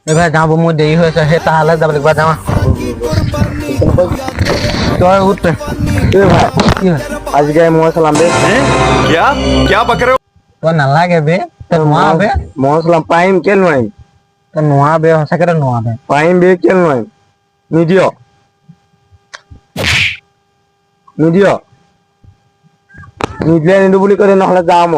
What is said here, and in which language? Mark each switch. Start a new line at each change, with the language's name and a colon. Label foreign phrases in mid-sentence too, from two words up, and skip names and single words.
Assamese: এবাৰ যাওঁ মোৰ দেৰি হৈ আছে সেই তাহালে যাব লাগিব যাওঁ তই উঠ এই ভাই কি হয় আজি গায় মই চলাম দে
Hindi: क्या क्या पक रहे हो
Assamese: তই নালাগে বে তই নোৱাৰ বে মই চলাম পাৰিম কেলে নোৱাৰিম তই নোৱাৰ বে সঁচাকে তই নোৱাৰ বে পাৰিম বে কেলে নোৱাৰিম নিদিয় নিদিলে নিদো বুলি ক'লে নহ'লে যাওঁ মই